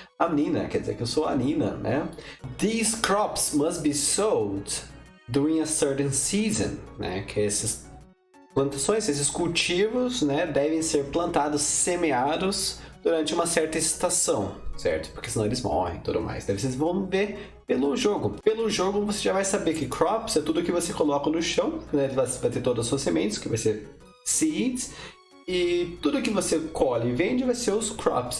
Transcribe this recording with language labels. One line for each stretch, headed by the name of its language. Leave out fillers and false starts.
Portuguese: A Nina, quer dizer que eu sou a Nina, né?
English: These crops must be sowed during a certain season,
Portuguese: né? Que essas plantações, esses cultivos, né, devem ser plantados, semeados durante uma certa estação, certo? Porque senão eles morrem e tudo mais. Daí vocês vão ver pelo jogo. Pelo jogo você já vai saber que crops é tudo que você coloca no chão, né? Vai ter todas as suas sementes, que vai ser seeds, e tudo que você colhe e vende vai ser os crops.